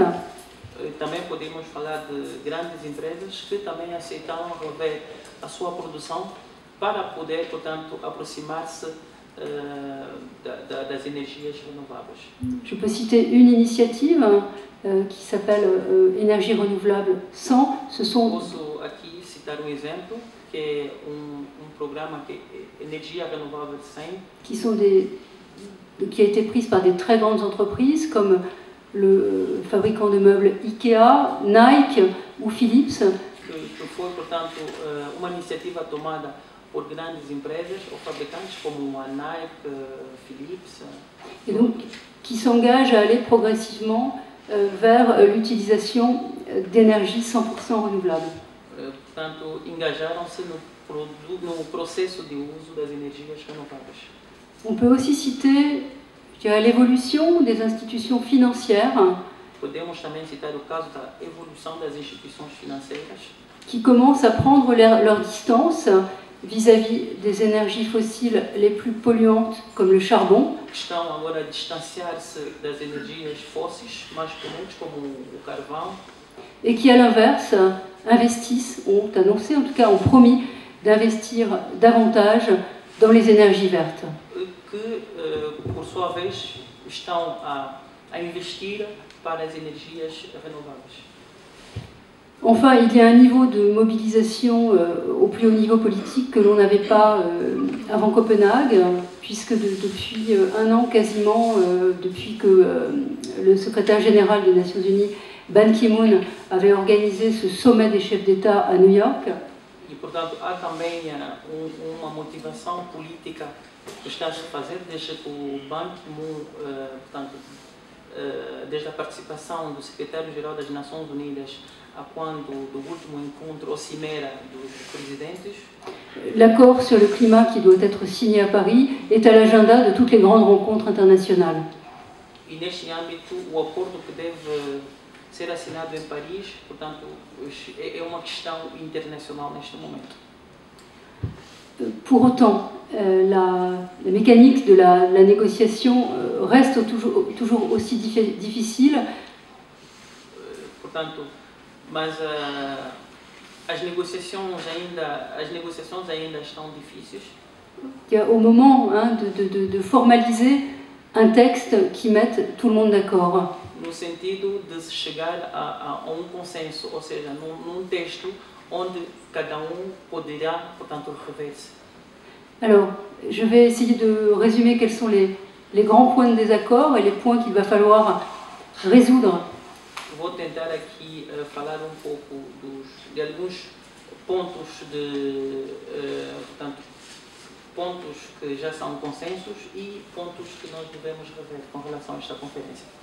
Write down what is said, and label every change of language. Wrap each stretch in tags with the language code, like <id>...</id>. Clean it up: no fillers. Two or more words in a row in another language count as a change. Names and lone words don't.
<pt>Também podemos falar de grandes empresas que também aceitaram rever a sua produção para poder, portanto, aproximar-se das energias renováveis.</pt> <fr>Je peux citer une initiative qui s'appelle Énergie renouvelable 100. Ce sont</fr> <pt>Posso aqui citar exemplo, que é programa que é Energia Renovável 100,</pt> <fr>qui a été prise par des très grandes entreprises comme le fabricant de meubles IKEA, Nike ou Philips,</fr> <pt>que foi, portanto, uma iniciativa tomada por grandes empresas ou fabricantes como a Nike, Philips,</pt> <fr>et donc qui s'engagent à aller progressivement vers l'utilisation d'énergie 100% renouvelable.</fr> <pt>Portanto, engajaram-se no processo de uso das energias renováveis.</pt> <fr>On peut aussi citer, je dirais, l'évolution des institutions financières</fr> <pt>Podemos também citar o caso da evolução das instituições financeiras,</pt> <fr>qui commencent à prendre leur distance vis-à-vis des énergies fossiles les plus polluantes comme le charbon,</fr> <pt>que estão agora a distanciar-se das energias fósseis mais comuns como o carvão,</pt> <fr>et qui à l'inverse investissent, ont annoncé, en tout cas ont promis d'investir davantage dans les énergies vertes.</fr> <pt>que, por sua vez, estão a investir para as energias renováveis.</pt> <fr>Enfin, il y a un niveau de mobilisation au plus haut niveau politique que l'on n'avait pas avant Copenhague, puisque depuis un an quasiment, depuis que le secrétaire général des Nations Unies, Ban Ki-moon, avait organisé ce sommet des chefs d'État à New York.</fr> <pt>E, portanto, há também uma motivação política que está a se fazer desde que o Ban Ki-moon, portanto, desde a participação do secretário-geral das Nações Unidas a quando do último encontro, ou cimeira dos presidentes.</pt> <fr>L'accord sur le climat qui doit être signé à Paris est à l'agenda de toutes les grandes rencontres internationales.</fr> <pt>E neste âmbito, o acordo que deve ser assinado em Paris, portanto, é uma questão internacional neste momento.</pt> <fr>Pour autant, la mécanique de la négociation reste toujours aussi difficile.</fr> <pt>Portanto, mas as negociações ainda estão difíceis.</pt> <fr>Au moment de formaliser un texte qui mette tout le monde d'accord.</fr> <pt>No sentido de se chegar a consenso, ou seja, num texto onde cada poderá, portanto, rever-se.</pt> <fr>Alors, je vais essayer de résumer quels sont les grands points de désaccord et les points qu'il va falloir résoudre.</fr> <pt>Vou tentar aqui falar pouco de alguns pontos portanto, pontos que já são consensos e pontos que nós devemos rever com relação a esta conferência.</pt>